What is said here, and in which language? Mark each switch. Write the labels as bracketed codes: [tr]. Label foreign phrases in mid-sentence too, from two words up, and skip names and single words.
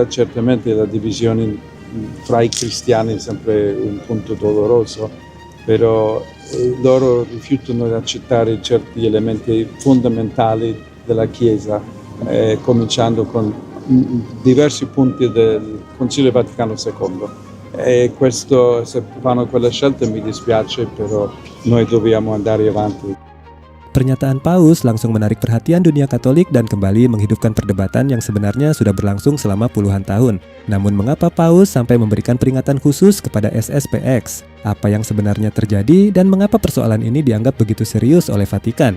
[it] Certamente la divisione fra i cristiani è sempre un punto doloroso, però loro rifiutano di accettare certi elementi fondamentali della Chiesa, cominciando con diversi punti del Concilio Vaticano II. E questo, se fanno quella scelta mi dispiace, però noi dobbiamo andare avanti. [id] Pernyataan Paus langsung menarik perhatian dunia Katolik dan kembali menghidupkan perdebatan yang sebenarnya sudah berlangsung selama puluhan tahun. Namun mengapa Paus sampai memberikan peringatan khusus kepada SSPX? Apa yang sebenarnya terjadi dan mengapa persoalan ini dianggap begitu serius oleh Vatikan?